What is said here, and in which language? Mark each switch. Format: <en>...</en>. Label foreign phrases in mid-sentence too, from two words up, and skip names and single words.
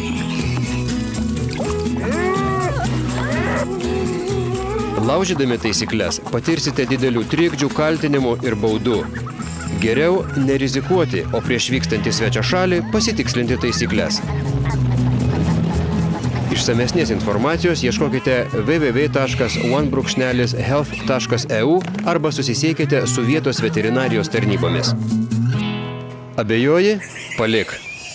<lt>Laužydami taisyklės patirsite didelių trikdžių, kaltinimų ir baudų. Geriau nerizikuoti, o prieš vykstant į svečią šalį pasitikslinti taisyklės. Išsamesnės informacijos ieškokite www.one-health.eu arba susisiekite su vietos veterinarijos tarnybomis. Abejoji? Palik.</lt>